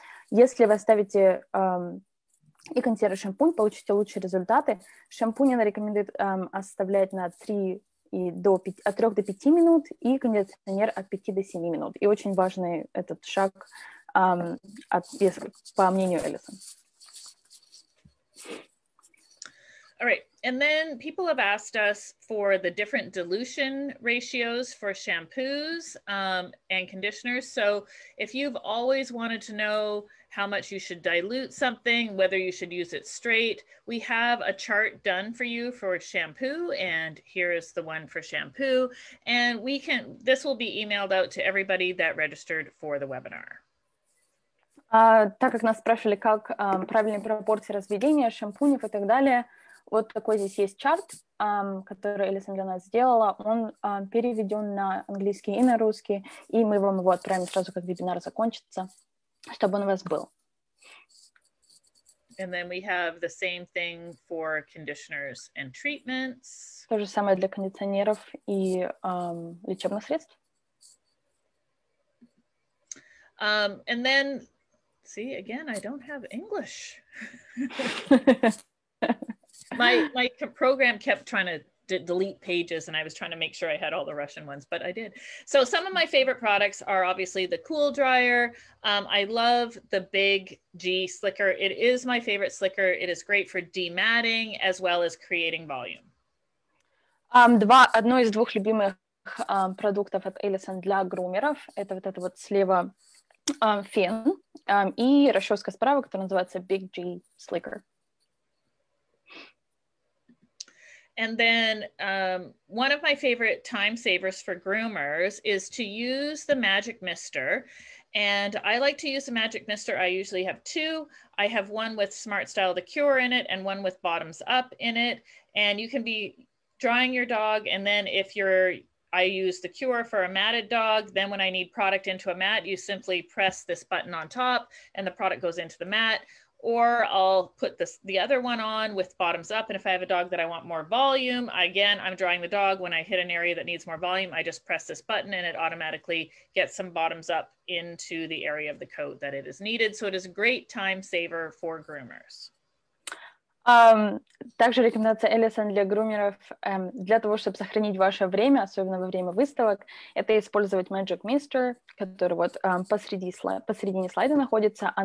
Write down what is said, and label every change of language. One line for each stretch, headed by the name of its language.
Russian: Если вы оставите и кондиционер, и шампунь, получите лучшие результаты. Шампунь она рекомендует оставлять на 3 до 5 минут, и кондиционер от 5 до 7 минут. И очень важный этот шаг по мнению Эллисон.
English: All right, And then people have asked us for the different dilution ratios for shampoos and conditioners. So if you've always wanted to know how much you should dilute something, whether you should use it straight, we have a chart done for you for shampoo, and here is the one for shampoo. And this will be emailed out to everybody that registered for the webinar.
Russian: Так как нас спрашивали, как правильные пропорции разведения шампунев и так далее, вот такой здесь есть чарт, который Эллисон для нас сделала. Он переведен на английский и на русский, и мы вам его отправим сразу, как вебинар закончится, чтобы он у вас был.
English: And then we have the same thing for conditioners and treatments.
Russian: То же самое для кондиционеров и лечебных средств.
English: And then, see, again, I don't have English. My program kept trying to delete pages, and I was trying to make sure I had all the Russian ones, but I did. So some of my favorite products are obviously the Cool Dryer. I love the Big G Slicker. It is my favorite slicker. It is great for dematting as well as creating volume.
Russian: Одно из двух любимых продуктов от Allison для грумеров — это вот это вот слева фен и расческа справа, которая называется Big G Slicker.
English: And then one of my favorite time savers for groomers is to use the Magic Mister. And I like to use the Magic Mister. I usually have two. I have one with Smart Style the Cure in it and one with Bottoms Up in it. And you can be drying your dog. And then I use the Cure for a matted dog. Then when I need product into a mat, you simply press this button on top and the product goes into the mat. Or I'll put the other one on with Bottoms Up. And if I have a dog that I want more volume, again, I'm drying the dog. When I hit an area that needs more volume, I just press this button and it automatically gets some Bottoms Up into the area of the coat that it is needed. So it is a great time saver for groomers.
Russian: Также рекомендация Эллисон для грумеров для того, чтобы сохранить ваше время, особенно во время выставок, это использовать Magic Mister, который вот посередине слайда находится.